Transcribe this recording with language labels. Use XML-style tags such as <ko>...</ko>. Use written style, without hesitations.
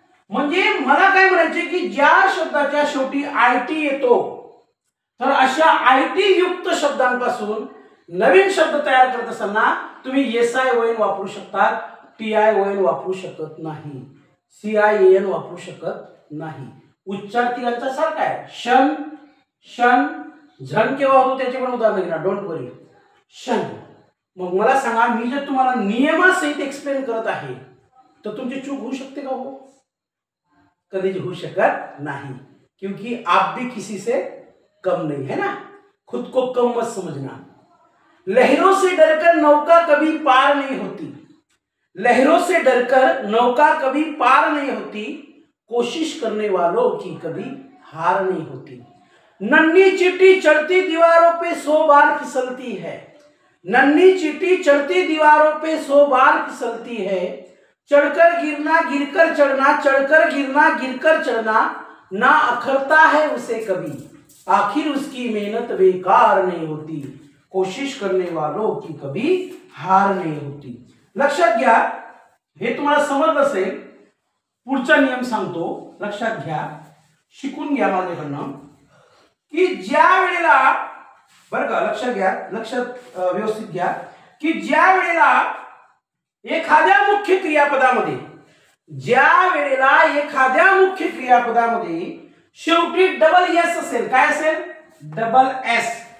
<mr>म्हणजे मला काय म्हणायचे की ज्या शब्दाच्या शेवटी IT येतो, तर अशा IT युक्त शब्दांपासून नवीन शब्द तयार करत असताना तुम्ही SION वापरू शकता, TION वापरू शकत नाही, CIAN वापरू शकत नाही. उच्चार तिघांचा सारखा आहे. शन, शन, झण केव्हा होतो त्याचे पण उदाहरण घेणार, डोंट वरी. शन. मग मला सांगा, मी जर तुम्हाला नियमासहित एक्सप्लेन करत आहे तर तुमची चूक होऊ शकते का? हो, कधीच होऊ शकत नाही,</mr> <hi>क्योंकि आप भी किसी से कम नहीं है ना, खुद को कम मत समझना. लहरों से डरकर नौका कभी पार नहीं होती, लहरों से डरकर नौका कभी पार नहीं होती, कोशिश करने वालों की कभी हार नहीं होती. नन्ही चींटी चढ़ती दीवारों पे 100 बार फिसलती है, नन्ही चींटी चढ़ती दीवारों पे 100 बार फिसलती है, चढ़कर गिरना गिरकर चढ़ना, चढ़कर गिरना गिरकर चढ़ना, ना अखरता है उसे कभी, आखिर उसकी मेहनत बेकार नहीं होती, कोशिश करने वालों की कभी हार नहीं होती.</hi> <mr>लक्षात घ्या, हे तुम्हाला समजलं असेल. पुढचा नियम सांगतो, लक्षात घ्या, शिकून घ्या माझ्याकडनं, की ज्या वेळेला, बरं का, लक्षात घ्या, लक्षात व्यवस्थित घ्या, की ज्या वेळेला एखाद्या मुख्य क्रियापदामध्ये, ज्या वेळेला एखाद्या मुख्य क्रियापदामध्ये शेवटी डबल एस असेल, काय असेल? Double S.</mr>